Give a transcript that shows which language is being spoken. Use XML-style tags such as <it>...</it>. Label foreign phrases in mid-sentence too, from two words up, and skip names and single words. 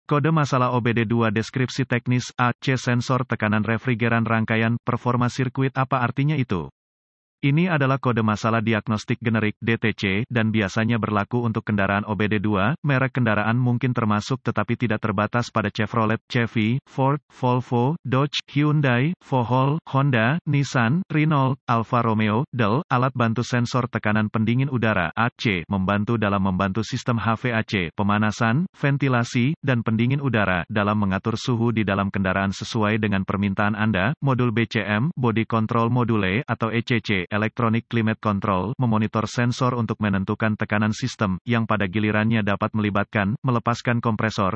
<id>Kode masalah OBD2 deskripsi teknis AC sensor tekanan refrigeran rangkaian performa sirkuit apa artinya itu? Ini adalah kode masalah diagnostik generik (DTC) dan biasanya berlaku untuk kendaraan OBD2. Merek kendaraan mungkin termasuk tetapi tidak terbatas pada Chevrolet, Chevy, Ford, Volvo, Dodge, Hyundai, Vohol, Honda, Nissan, Renault, Alfa Romeo, Dell. Alat bantu sensor tekanan pendingin udara (AC) membantu dalam membantu sistem HVAC, pemanasan, ventilasi, dan pendingin udara dalam mengatur suhu di dalam kendaraan sesuai dengan permintaan Anda. Modul BCM,</id> <en>Body Control Module</en> <id>atau ECC,</id> <en>Electronic Climate Control,</en> <id>memonitor sensor untuk menentukan tekanan sistem, yang pada gilirannya dapat melibatkan, melepaskan kompresor.</id>